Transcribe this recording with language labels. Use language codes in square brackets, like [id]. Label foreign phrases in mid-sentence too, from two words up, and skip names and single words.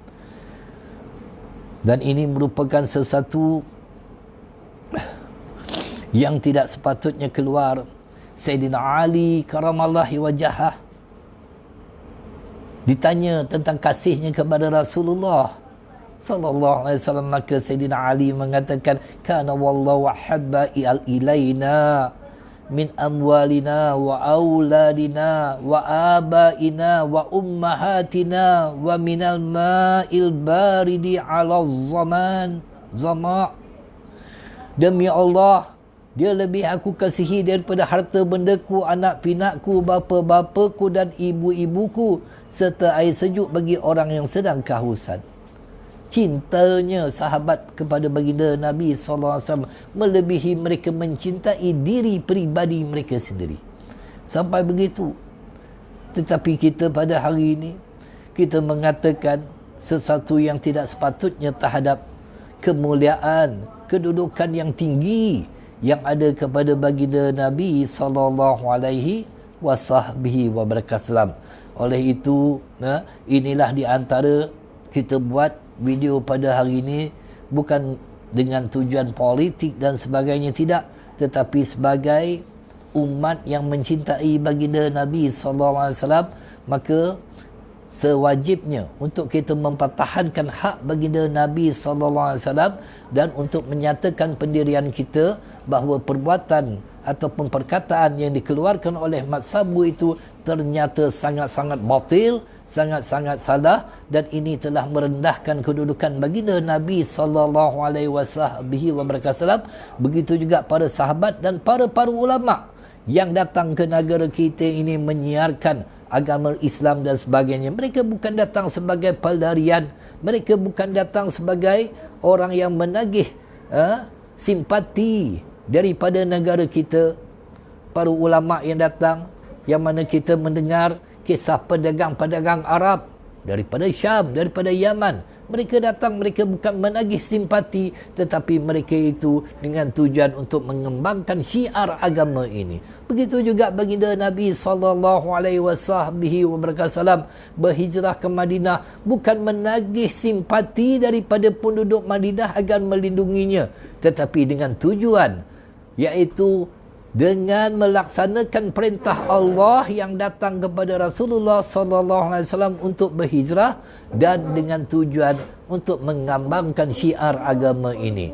[ms] Dan ini merupakan sesuatu yang tidak sepatutnya keluar. Sayyidina Ali [ar] كرم الله وجهه [ms] ditanya tentang kasihnya kepada Rasulullah [ar] صلى الله عليه وسلم, [ms] maka Sayyidina Ali mengatakan, [ar] كان والله أحب إلينا من أموالنا وأولادنا وآبائنا وأمهاتنا ومن الماء البارد على الظمأ'. [ms] Demi Allah, dia lebih aku kasihi daripada harta bendaku, anak pinakku, bapa-bapaku dan ibu-ibuku, serta air sejuk bagi orang yang sedang kehausan. Cintanya sahabat kepada baginda Nabi SAW melebihi mereka mencintai diri peribadi mereka sendiri. Sampai begitu. Tetapi kita pada hari ini, kita mengatakan sesuatu yang tidak sepatutnya terhadap kemuliaan, kedudukan yang tinggi yang ada kepada baginda Nabi [ar] صلى الله عليه وسلم. [ms] Oleh itu, inilah di antara kita buat video pada hari ini bukan dengan tujuan politik dan sebagainya, tidak, tetapi sebagai umat yang mencintai baginda Nabi [ar] صلى الله عليه وسلم, [ms] maka sewajibnya untuk kita mempertahankan hak baginda Nabi [ar] صلى الله عليه وسلم [ms] dan untuk menyatakan pendirian kita bahawa perbuatan ataupun perkataan yang dikeluarkan oleh Mat Sabu itu ternyata sangat-sangat batil, sangat-sangat salah, dan ini telah merendahkan kedudukan baginda Nabi [ar] صلى الله عليه وسلم. [ms] Begitu juga para sahabat dan para ulama yang datang ke negara kita ini menyiarkan agama Islam dan sebagainya. Mereka bukan datang sebagai pelarian, mereka bukan datang sebagai orang yang menagih simpati daripada negara kita. Para ulama yang datang, yang mana kita mendengar kisah pedagang-pedagang Arab daripada Syam, daripada Yaman, mereka datang, mereka bukan menagih simpati, tetapi mereka itu dengan tujuan untuk mengembangkan syiar agama ini. Begitu juga baginda Nabi [ar] صلى الله عليه وسلم [ms] berhijrah ke Madinah bukan menagih simpati daripada penduduk Madinah agar melindunginya, tetapi dengan tujuan, iaitu dengan melaksanakan perintah Allah yang datang kepada Rasulullah [ar] صلى الله عليه وسلم [ms] untuk berhijrah dan dengan tujuan untuk mengembangkan syiar agama ini.